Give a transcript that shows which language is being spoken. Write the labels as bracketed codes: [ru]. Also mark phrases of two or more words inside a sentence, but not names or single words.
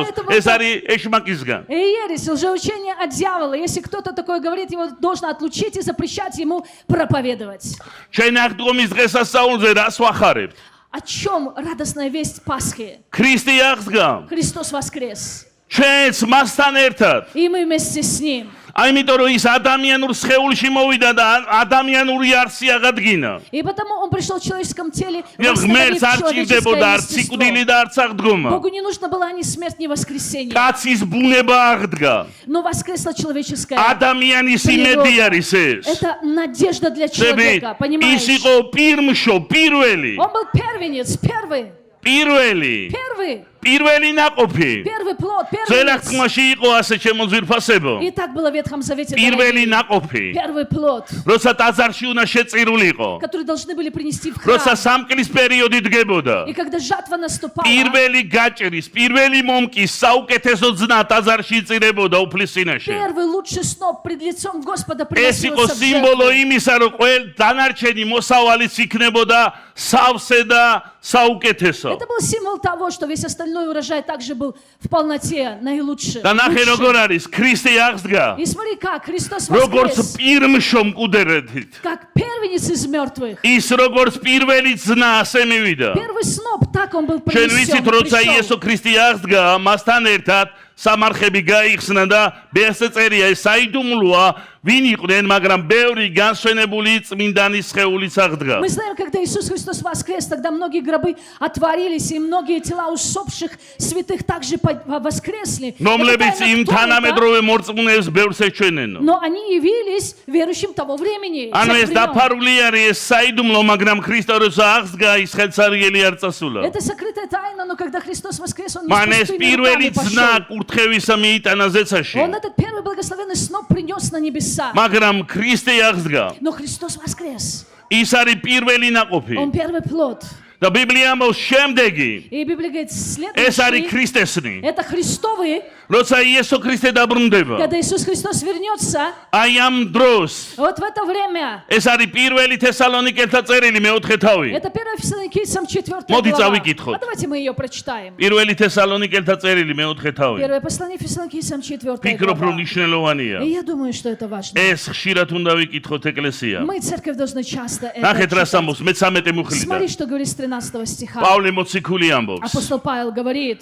[ru] Поэтому [ka] ეს [ru] это- [ka] არის ეშმაკისგან. [ru] И ересь, лжеучение от дьявола. Если кто-то такое говорит, его должно отлучить и запрещать ему проповедовать. [ka] ჩვენ აღდგომის დღესასწაულზე რას ვახარებთ? [ru] О чем радостная весть Пасхи? [ka] ქრისტე აღსდგა. [ru] Христос воскрес. [ka] ჩვენც მასთან ერთად. [ru] И мы вместе с Ним. [ka] ამიტომ რომ ის ადამიანურ სხეულში მოვიდა და ადამიანური არსი აღადგინა. [ru] И потому Он пришел в человеческом теле, [ka] ღმერთს [ru] восстановив [ka] არ ჭირდებოდა [ru] человеческое [ka] არც სიკვდილი [ru] естество. [ka] და არც აღდგომა. [ru] Богу не нужно было ни смерть, ни воскресенье. [ka] კაცის ბუნება აღდგა. [ru] Но воскресла человеческая. [ka] ადამიანის იმედი არის ეს. [ru] Это надежда для [ka] ხვდებით? [ru] человека, [ka] ის [ru] понимаешь? [ka] იყო პირმშო, პირველი. [ru] Он был первенец, первый [ka] наყოფი. [ru] первый плод, [ka] ძველ [ru] первенец. [ka] აღთქმაში იყო ასე ჩემო ძვირფასებო. [ru] И так было в Ветхом Завете. [ka] პირველი [ru] дорогие. [ka] наყოფი. [ru] Первый плод, [ka] როცა ტაძარში უნდა შეწირულიყო. [ru] который должны были принести в храм. [ka] როცა სამკლის პერიოდი დგებოდა. [ru] И когда жатва наступала, [ka] პირველი გაჭრის, პირველი მომკის საუკეთესო ძნა ტაძარში იწირებოდა უფლის წინაშე. [ru] первый лучший сноп пред лицом Господа [ka] ეს იყო [ru] приносился в [ka] სიმბოლო [ru] жертву. [ka] იმისა, რომ ყველ დანარჩენი მოსავალიც იქნებოდა სავსე და საუკეთესო. [ru] Это был символ того, что весь остальной урожай также был в полноте, наилучший. [ka] და ნახე [ru] лучший. [ka] როგორ არის ქრისტე აღსდგა [ru] И смотри, как Христос [ka] როგორც [ru] воскрес, [ka] პირმშო მკვდერეთით [ru] как первенец из мертвых. [ka] ის როგორც პირველი ძნა ასე მივიდა [ru] Первый сноп, так он был [ka] ჩვენ [ru] принесен. [ka] ვიცით როცა იესო ქრისტე აღსდგა მასთან ერთად სამარხები გაიხსნა და ბესე წერია ეს საიდუმლოა ვინ იყვნენ მაგრამ ბევრი განსვენებული წმინდანის სხეულიც აღდგა [ru] Мы знаем, когда Иисус Христос воскрес, тогда многие гробы отворились, и многие тела усопших святых также воскресли. Это [ka] რომლებიც [ru] тайна, [ka] იმ [ru] кто это? [ka] თანამედროვე მორწმუნეებს ბევრს ეჩვენენო [ru] Но они явились верующим того времени. [ka] ანუ [ru] тех [ka] ეს [ru] времен. [ka] დაფარული არის ეს საიდუმლო მაგრამ ქრისტეს აღსდგა ის ხელსარგელი არ წასულა [ru] Это сокрытая тайна, но когда Христос воскрес, Он не [ka] მან [ru] с [ka] ეს [ru] пустыми [ka] პირველი [ru] руками [ka] ძნა [ru] пошел. [ka] კურთხევისა მიიტანა ზეცაში [ru] Он этот первый благословенный сноп принес на небеса. [ka] მაგრამ ქრისტე აღსდგა [ru] Но Христос воскрес. [ka] ის არის პირველი ნაყოფი [ru] Он первый плод. [ka] და ბიბლია ამბობს შემდეგი [ru] И Библия говорит, [ka] ეს არის [ru] следующий, [ka] ქრისტესნი [ru] это Христовые, [ka] როცა იესო ქრისტე დაბრუნდება [ru] когда Иисус Христос вернется, [ka] აი ამ დროს [ru] вот в это время, [ka] ეს არის პირველი თესალონიკელთა წერილი მეოთხე თავი [ru] это 1 Фессалоникийцам 4 [ka] მოდი [ru] глава. [ka] წავიკითხოთ. [ru] А давайте мы ее прочитаем. [ka] პირველი თესალონიკელთა წერილი მეოთხე თავი [ru] Первое послание Фессалоникийцам 4 [ka] ფიქრობ რომ [ru] глава. [ka] ნიშნულოვანია [ru] И я думаю, что это важно. [ka] ეს ხშირად უნდა ვიკითხოთ ეკლესია [ru] Мы, церковь, должны часто это [ka] ნახეთ რა [ru] читать. [ka] ამბობს მე-13 მუხლიდან [ru] Смотри, что говорит с 13 стиха. [ka] პავლე მოციქული ამბობს [ru] Апостол Павел говорит,